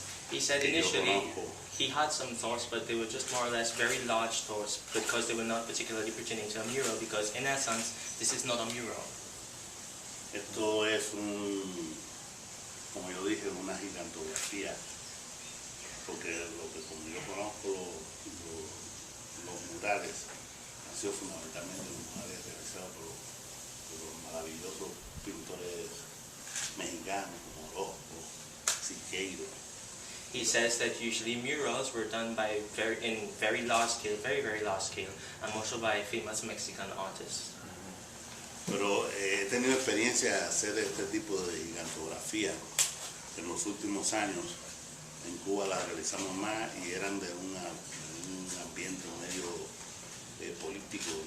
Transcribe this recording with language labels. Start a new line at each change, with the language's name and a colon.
English: He said initially he had some thoughts, but they were just more or less very large thoughts because they were not particularly pertaining to a mural, because in essence this is not a mural.
Spanish: Esto es como yo dije, una gigantografía, porque como yo conozco los murales, han sido fundamentalmente los murales realizados por los maravillosos pintores mexicanos como Orozco, Siqueiro.
English: He says that usually murals were done by very large scale, very large scale, and also by famous Mexican artists.
Spanish: Pero he tenido experiencia de hacer este tipo de gigantografía en los últimos años. En Cuba las realizamos más y eran de un ambiente medio político.